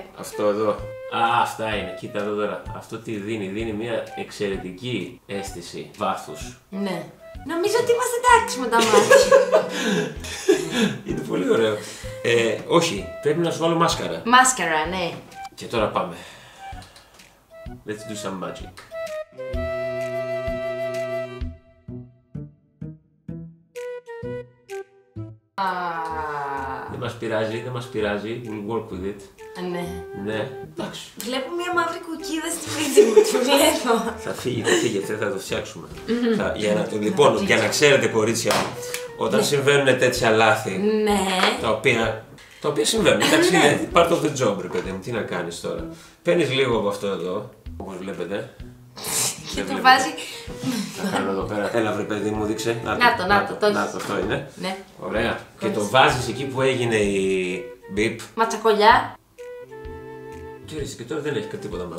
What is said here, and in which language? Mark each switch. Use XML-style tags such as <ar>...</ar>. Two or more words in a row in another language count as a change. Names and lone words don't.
<el>Αυτό εδώ. Α, αυτά είναι. Κοίτα εδώ τώρα. Αυτό τι δίνει. Δίνει μια εξαιρετική αίσθηση βάθους. Ναι. Νομίζω ότι είμαστε εντάξει με τα μάτια. Είναι πολύ ωραίο. Όχι, πρέπει να σου βάλω μάσκαρα. Μάσκαρα, ναι. Και τώρα πάμε.</el> <en>Let's do some magic.</en> <el>Δεν μας πειράζει, δεν μας πειράζει.</el> <en>We'll work with it.</en> <el>Ναι. Ναι, εντάξει. Βλέπω μια μαύρη κουκίδα στη μύτη μου, τη βλέπω. Θα φύγει, θα το φτιάξουμε. Λοιπόν, για να ξέρετε κορίτσια μου, όταν συμβαίνουν τέτοια λάθη, Ναι. τα οποία συμβαίνουν, εντάξει, είναι</el> <en>part of the job,</en> <el>ρε παιδί μου, τι να κάνεις τώρα. Παίρνεις λίγο από αυτό εδώ, όπως βλέπετε. Και Δεν το βλέπετε. βάζει. Θα κάνω εδώ πέρα. Έλα, βρε παιδί μου, δείξε. Να το έχεις. Αυτό είναι. Ναι. Ωραία. Και το βάζεις εκεί που έγινε η μπιπ. Ματσακολιά. Και τώρα δεν έχει τίποτα μάλλον.</el>